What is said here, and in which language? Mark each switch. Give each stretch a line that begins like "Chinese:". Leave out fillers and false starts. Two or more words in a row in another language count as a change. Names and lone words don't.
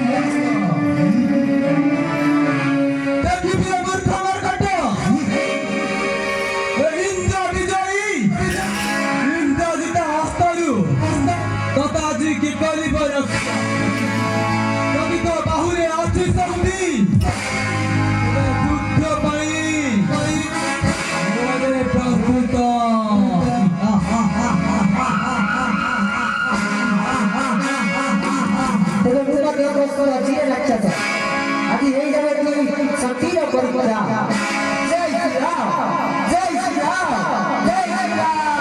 Odia: ଦେଖିବି ମୂର୍ଖ ମର୍କଟ ଇନ୍ଦ୍ର ବିଜୟୀ ଇନ୍ଦ୍ରଜିତ ହସ୍ତରୁ ତଥା ଆଜି କି କରିବ ରକ୍ଷା ଯଦି ତୋ ବାହୁରେ ଅଛି ଶକ୍ତି ଯୁଦ୍ଧ ପାଇଁ ପ୍ରସ୍ତୁତ
Hindi: आदि यही जगह की शक्ति और परंपरा जय श्री राम जय श्री राम जय श्री राम